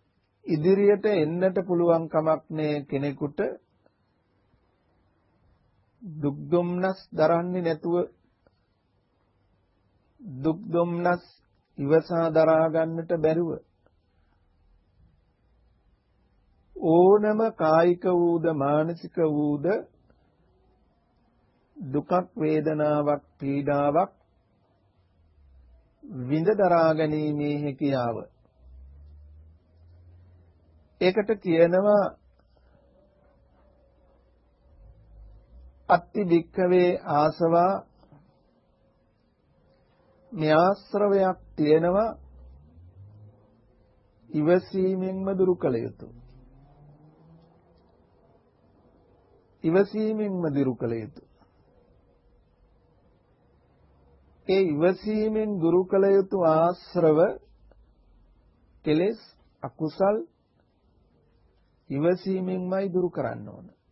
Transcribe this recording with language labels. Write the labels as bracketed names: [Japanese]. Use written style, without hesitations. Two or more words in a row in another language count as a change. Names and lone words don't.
[Sinhala] ඉදිරියට එන්නට පුළුවන් කමක් නෑ කෙනෙකුට දුක් දුම්නස් දරන්නේ නැතුව දුක් දුම්නස් ඉවසා දරා ගන්නට බැරුව ඕනම කායික වූද මානසික වූද දුකක් වේදනාවක් පීඩාවක් විඳ දරා ගැනීමේ හැකියාව. ඒකට කියනවා [Pali] අත්ති වික්ඛවේ ආසවා [Sinhala] මේ ආශ්‍රවයක් තියෙනවා ඉවසීමෙන්ම දුරු කළ යුතුය. ඉවසීමෙන්ම දුරු කළ යුතුය. ඒ ඉවසීමෙන් දුරු කළ යුතු ආශ්‍රව කෙලෙස් අකුසල් ඉවසීමෙන්මයි දුරු කරන්න ඕන.